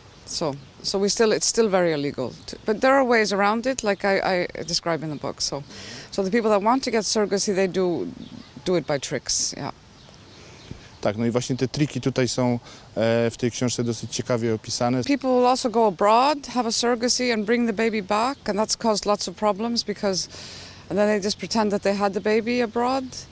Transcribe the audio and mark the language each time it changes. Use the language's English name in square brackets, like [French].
[English] So it's still very illegal. But there are ways around it, like I describe in the book. So the people that want to get surrogacy, they do it by tricks, yeah. [Polish] Tak, no i właśnie te triki tutaj są w tej książce dosyć ciekawie opisane. [English] People will also go abroad, have a surrogacy and bring the baby back, and that's caused lots of problems and then they just pretend that they had the baby abroad.